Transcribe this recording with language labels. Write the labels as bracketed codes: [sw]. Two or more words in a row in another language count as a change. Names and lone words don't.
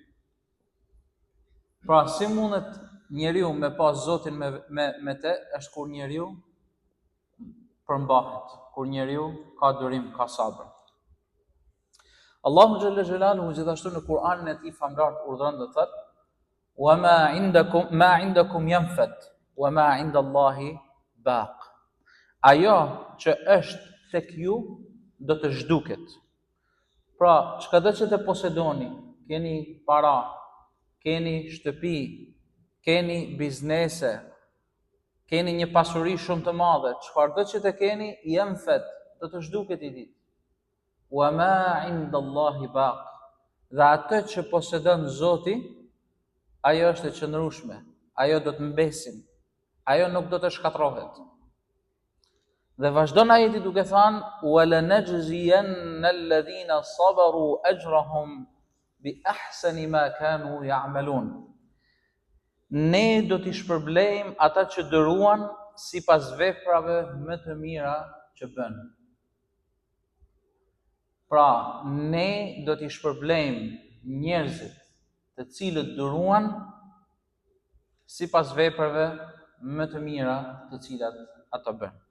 [sq] Pra, si mundet njeriu me pas Zotin me te, është kur njeriu përmbahet, kur njeriu ka durim, ka sabër. [ar] الله جل جلاله [sq] gjithashtu në Kur'anin e tij famrar urdhron dhe thot: [ar] "وما عندكم ينفد وما عند الله باق." [sq] Ajo që është tek ju do të zhduket. Pra, çka që të posedoni, keni para, keni shtëpi, keni biznese, keni një pasuri shumë të madhe, çfarëdo që të keni, yanfad, do të zhduket i ditë. [ar] وما عند الله باق. [sq] Dhe atë që posedon Zoti, ajo është e qëndrueshme, ajo do të mbesin, ajo nuk do të shkatërrohet. Dhe vazhdon ajeti duke thënë: [ar] "ولنجزين الذين صبروا أجرهم بأحسن ما كانوا يعملون." [sq] Ne do t'i shpërblejmë ata që dëruan sipas veprave më të mira që bën. Pra, ne do t'i shpërblejmë njerëzit të cilët dëruan sipas veprave më të mira të cilat ata bën.